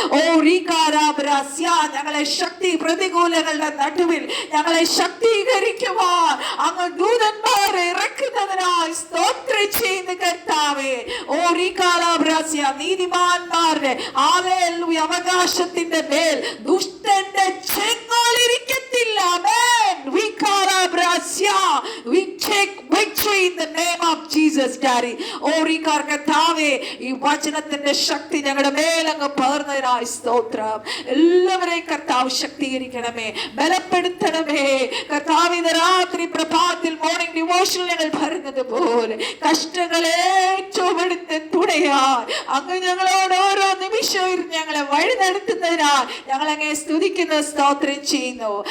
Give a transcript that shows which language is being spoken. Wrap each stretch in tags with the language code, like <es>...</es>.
<ml>ഓ റീകാരാബ്രാസ്യ ഞങ്ങളെ ശക്തി പ്രതികൂലങ്ങളുടെ നടുവിൽ ഞങ്ങളെ ശക്തീകരിക്കുവാൻ അങ്ങ് ദൂതന്മാരെ ഇറക്കുന്നതിനായി സ്തോത്രം ചെയ്യുന്ന കർത്താവേ. ഓ റീകാരാബ്രാസ്യ നീതിമാന്മാരുടെ ഹല്ലേലൂയ അവകാശത്തിന്റെ മേൽ ദുഷ്ടന്റെ ചെങ്ങോലിരിക്കത്തില്ല. ആമേൻ.</ml> <en>റീകാരാബ്രാസ്യ we take victory in the name of Jesus Daddy.</en> <ml>ഓ റീകാർ കർത്താവേ ഈ വചനത്തിന്റെ ശക്തി ഞങ്ങളുടെ മേലങ്ങ് പകർന്നതിനായി സ്തോത്രം. എല്ലാവരെയും കർത്താവ് ശക്തീകരിക്കണമേ, ബലപ്പെടുത്തണമേ കർത്താവ്. ഇന്ന് രാത്രി പ്രഭാതത്തിൽ മോർണിംഗ് ഡിവോഷനിൽ ഞങ്ങൾ പറഞ്ഞത് പോലെ കഷ്ടങ്ങളെ ഏറ്റവും എടുത്ത് തുണയാൽ അങ്ങ് ഞങ്ങളോട് ഓരോ നിമിഷവും ഞങ്ങളെ വഴി നടത്തുന്നതിനാൽ ഞങ്ങളങ്ങെ സ്തുതിക്കുന്ന സ്തോത്രം ചെയ്യുന്നു.</ml>